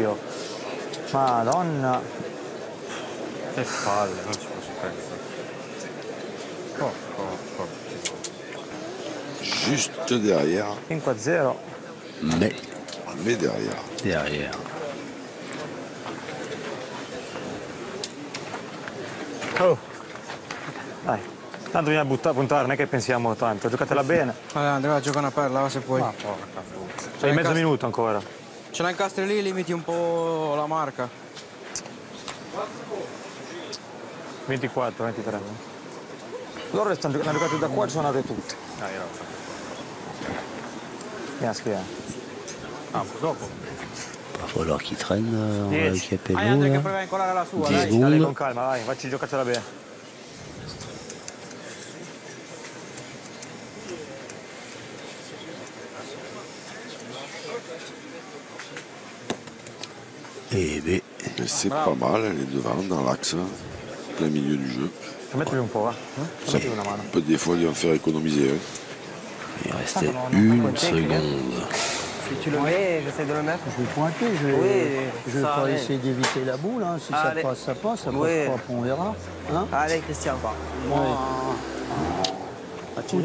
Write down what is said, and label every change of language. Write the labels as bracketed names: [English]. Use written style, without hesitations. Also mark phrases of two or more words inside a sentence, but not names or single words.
[Italian] Oh. Madonna. Che palle, non ci posso credere. [French] Juste derrière, 5-0. Mais derrière. derrière. Oh. [Italian] Dai, tanto bisogna puntare, non è che pensiamo tanto. Giocatela bene. Allora Andrea, va, gioca una perla, va, se puoi. Ma porca puttana. C'hai mezzo minuto ancora. Ce la incastri lì, limiti un po' la marca. 24, 23. Loro hanno giocato da qua e sono andate tutte. Vieni a schiena. Ah, dopo. [French] Va falloir qu'il traîne Andrea Chiapello. [Italian] Vai Andrea che là. prova a incolare la sua, 10 dai. Dai, secondi. con calma, vai, facci giocatela bene. Eh beh, [French] Et c'est pas mal, elle est devant dans l'axe, plein milieu du jeu. [Italian] Mettili un po', va. [French] Ça [Italian] Mettili una mano. [French] peut des fois lui en faire économiser. Hein. il restait 1 seconde. Si tu le mets, j'essaie de le mettre. Je vais pointer, je vais, Oui, je vais ça pas arrive. essayer d'éviter la boule. Hein. Si Allez. ça passe, ça passe. Ça Oui. passe pas, on verra. Hein. Allez, Christian. Où,